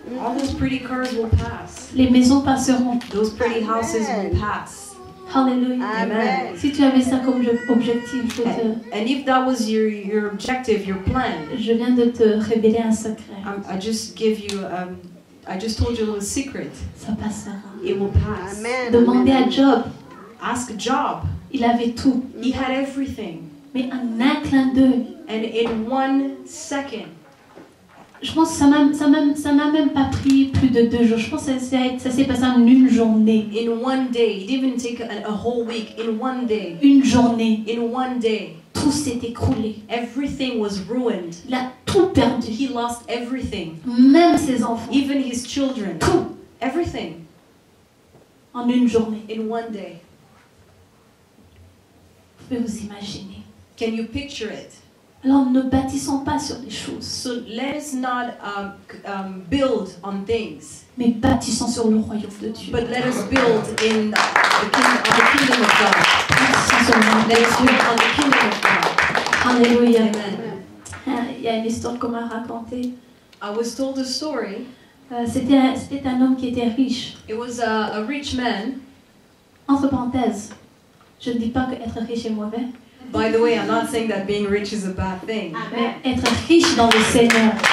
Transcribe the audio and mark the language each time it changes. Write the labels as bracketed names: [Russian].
[English] All those pretty cars will pass. [French] Les maisons passeront. [English] Those pretty houses will pass. [French] Alléluia. [English] Amen. [French] Si tu avais ça comme objectif, [English] And if that was your objective, your plan, [French] je viens de te révéler un secret. [English] I just give you, I just told you a little secret. [French] Ça passera. [English] It will pass. Amen. [French] Demandez à Job. [English] Ask Job. [French] Il avait tout. [English] He had everything. [French] Mais en un clin d'œil. [English] And in 1 second, [French] Je pense que ça m'a même pas pris plus de 2 jours. Je pense que ça s'est passé en une journée. [English] in 1 day, it didn't even take a whole week. In 1 day, [French] Une journée. [English] in 1 day, [French] Tout s'est écroulé. [English] everything was ruined. [French] Il a tout perdu. [English] He lost everything, [French] Même ses enfants. [English] even his children. [French] Tout. [English] Everything [French] En une journée. [English] in 1 day. [French] Vous pouvez vous imaginer. [English] Can you picture it? [French] Alors ne bâtissons pas sur des choses, [English] So let us not build on things, [French] mais bâtissons sur le royaume de Dieu. [English] but let us build in the kingdom of God. [French] Bâtissons sur le royaume [English] Let us [French] de [English] build [French] Dieu. [English] on the kingdom of God. [French] Alléluia. [English] Amen. [French] Il y a une histoire qu'on m'a racontée. [English] I was told a story. [French] C'était un homme qui était riche. [English] It was a rich man. [French] Entre parenthèses, je ne dis pas qu'être riche est mauvais, [English] By the way, I'm not saying that being rich is a bad thing. [French] mais être riche dans le Seigneur.